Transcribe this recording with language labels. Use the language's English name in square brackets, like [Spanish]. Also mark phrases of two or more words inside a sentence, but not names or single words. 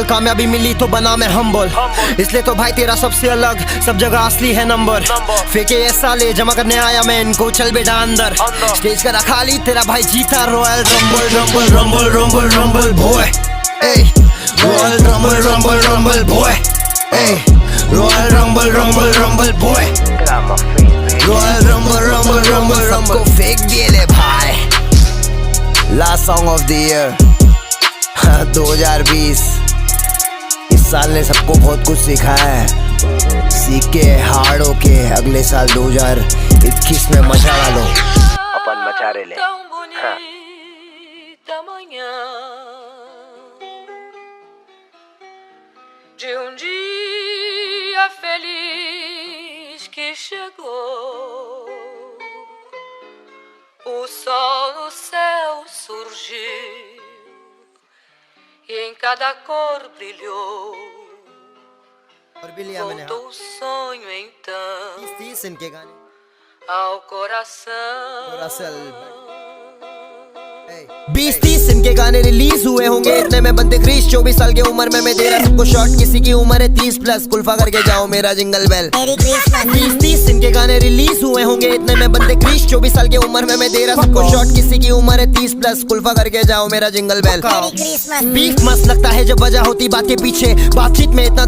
[Hindi] कामयाबी मिली तो बना मैं हम्बल, इसलिए तो भाई तेरा सबसे अलग, सब जगह असली है नंबर, फेंके ये साले जमा करने आया मैं इनको, चल बेटा अंदर, स्टेज करा खाली तेरा भाई जीता [English] Royal Rumble Rumble Rumble Rumble Rumble boy, Royal Rumble Rumble Rumble boy, Royal Rumble Rumble Rumble boy, Royal Rumble Rumble Rumble [Hindi] सबको फेंक दिए ले भाई। [English] last song of the year [Hindi] 2020, इस साल ने सबको बहुत कुछ सिखाया है, सीख के हार्ड होके अगले साल 2021 में मचा डालो, अपन मचा रहे ले। [Portuguese] Tão bonita manhã de dia feliz que chegou, o sol no céu surgiu e em cada cor brilhou, [Hindi] और भी लिया मैंने [Portuguese] voltou o sonho então [Hindi] 30 इनके गाने [Portuguese] ao coração. [Hindi] असल 20-30 इनके गाने रिलीज हुए होंगे, इतने में बनते क्रिश, 24 साल की उम्र में मैं दे रहा सबको शॉट, किसी की उम्र है 30+, कुल्फा करके जाओ मेरा [English] jingle bell, [Hindi] 20-30 इनके गाने रिलीज हुए होंगे, इतने में बनते क्रिश, 24 साल की उम्र में मैं दे रहा सबको शॉट, किसी की उम्र है 30+, कुल्फा करके जाओ मेरा [English] jingle bell, [Hindi] बीफ मस्त लगता है जब वजह होती बात के पीछे, बातचीत में इतना